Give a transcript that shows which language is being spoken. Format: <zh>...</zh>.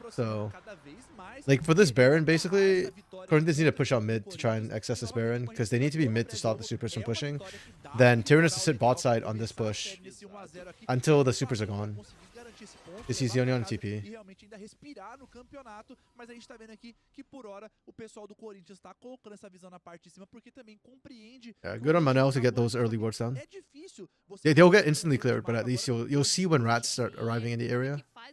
<en>So, like for this Baron, basically, Corinthians need to push out mid to try and access this Baron because they need to be mid to stop the supers from pushing. Then Tyrion has to sit bot side on this push until the supers are gone. Because he's the only on TP.</en> <pt>E realmente ainda respirar no campeonato, mas a gente tá vendo aqui que por hora o pessoal do Corinthians tá colocando essa visão na parte de cima porque também compreende.</pt> <en>Yeah, good on Manel to get those early wards down.</en> <pt>É difícil você</pt> <en>They'll get instantly cleared, but at least you'll see when Rats start arriving in the area.</en>